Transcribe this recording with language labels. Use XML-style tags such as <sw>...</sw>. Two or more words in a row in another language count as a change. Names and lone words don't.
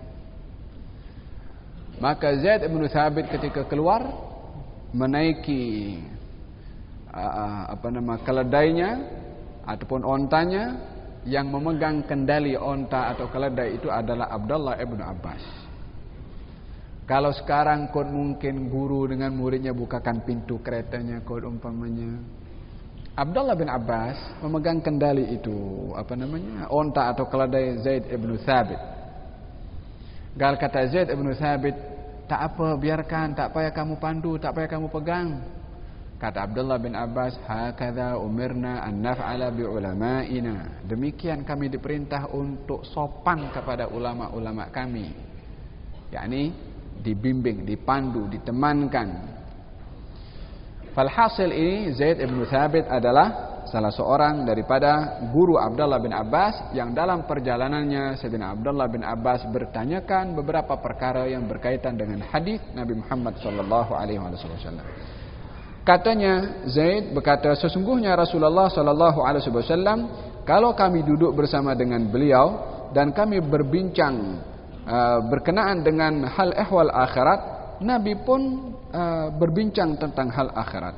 <ms>Maka Zaid bin Thabit ketika keluar menaiki keledainya ataupun ontanya, yang memegang kendali onta atau keledai itu adalah Abdullah bin Abbas. Kalau sekarang kod mungkin guru dengan muridnya bukakan pintu keretanya, kod umpamanya Abdullah bin Abbas memegang kendali itu, onta atau keledai Zaid bin Thabit. Gal kata Zaid bin Thabit, tak apa, biarkan, tak payah kamu pandu, tak payah kamu pegang. Kata Abdullah bin Abbas,</ms> <ar>هكذا أمرنا أن نفعل بعلمائنا.</ar> <ms>Demikian kami diperintah untuk sopan kepada ulama-ulama kami. Yakni dibimbing, dipandu, ditemankan. Falhasil ini Zaid bin Thabit adalah salah seorang daripada guru Abdullah bin Abbas yang dalam perjalanannya Sayyidina Abdullah bin Abbas bertanyakan beberapa perkara yang berkaitan dengan hadis Nabi Muhammad</ms> <ar>صلى الله عليه وسلم.</ar> <ms>Katanya Zaid berkata, sesungguhnya Rasulullah</ms> <ar>صلى الله عليه وسلم</ar> <ms>kalau kami duduk bersama dengan beliau dan kami berbincang berkenaan dengan hal ehwal akhirat, Nabi pun berbincang tentang hal akhirat.</ms>